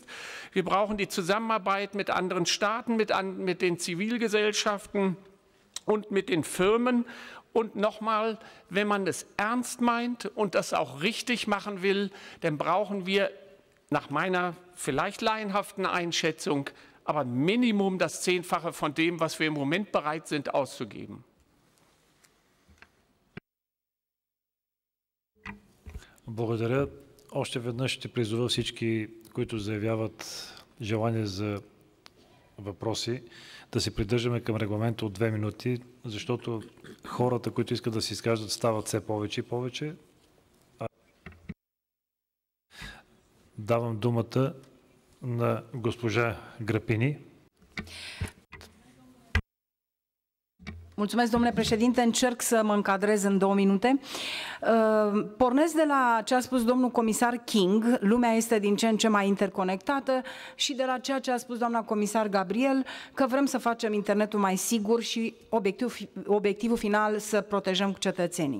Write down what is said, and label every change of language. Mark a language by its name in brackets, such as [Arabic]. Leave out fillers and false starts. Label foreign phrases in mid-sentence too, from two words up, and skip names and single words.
[German] Wir brauchen die Zusammenarbeit mit anderen Staaten, mit den Zivilgesellschaften und mit den Firmen. Und nochmal, wenn man es ernst meint und das auch richtig machen will, dann brauchen wir nach meiner vielleicht laienhaften Einschätzung, aber Minimum das 10-fache von dem, was wir im Moment bereit sind auszugeben. [Bulgarian] Благодаря. Още веднъж ще призова всички, които заявяват желание за въпроси, да се придържаме към регламента от 2 минути, защото хората, които искат да се изкажат, стават все повече и повече. Давам думата на госпожа Grapini. [Romanian] Mulțumesc, domnule președinte. Încerc să mă încadrez în 2 minute. Pornesc de la ce a spus domnul comisar King, lumea este din ce în ce mai interconectată, și de la ceea ce a spus doamna comisar Gabriel, că vrem să facem internetul mai sigur și obiectivul final să protejăm cetățenii.